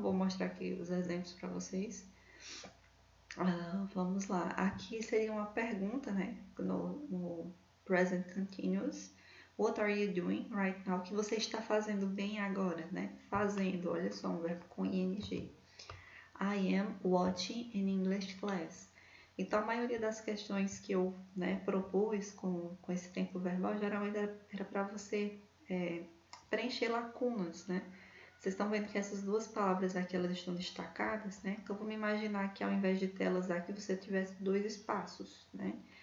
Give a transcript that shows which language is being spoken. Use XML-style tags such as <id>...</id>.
<pt>Vou mostrar aqui os exemplos para vocês. Vamos lá. Aqui seria uma pergunta, né? No present continuous.</pt> <en>What are you doing right now?</en> <pt>O que você está fazendo bem agora, né? Fazendo, olha só, um verbo com ing.</pt> <en>I am watching an English class.</en> <pt>Então, a maioria das questões que eu propus com esse tempo verbal, geralmente era para você preencher lacunas, né? Vocês estão vendo que essas 2 palavras aqui, elas estão destacadas, né? Então, vamos imaginar que ao invés de telas aqui, você tivesse 2 espaços, né?</pt>